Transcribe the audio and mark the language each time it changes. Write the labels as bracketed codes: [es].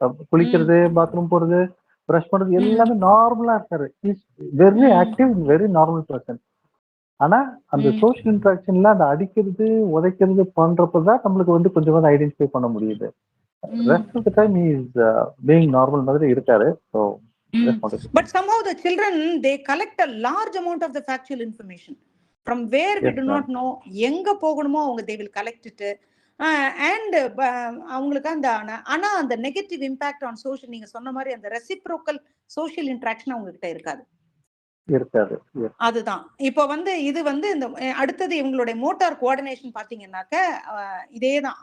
[ta] குளிக்கிறது, பாத்ரூம் போறது, பிரஷ் பண்றது எல்லாமே நார்மலா இருக்காரு. [en] Is very active, very normal person. [ta] ஆனா அந்த சோஷியல் இன்டராக்ஷன்ல அந்த அடிக்கிறது உதைக்கிறது பண்றப்பதான் நம்மளுக்கு வந்து கொஞ்சம் ஐடென்டிஃபை பண்ண முடியுது. [en] Rest of the time he is being normal [ta] மாதிரி இருக்காரு. [en] So but somehow the children, they collect a large amount of the factual information from where we do not know. [ta] எங்க போகணுமோ அவங்க [en] they will collect it. [ta] And அவங்களுக்கு ஆனா அந்த [en] negative impact on social, [ta] நீங்க சொன்ன மாதிரி அந்த ரெசிப்ரோக்கல் சோஷியல் இன்டராக்ஷன் அவங்க கிட்ட இருக்காது. அதுதான் இப்போ வந்து இது வந்து இந்த அடுத்தது இவங்களுடைய மோட்டார் கோஆர்டினேஷன் பாத்தீங்கன்னாக்க இதேதான்.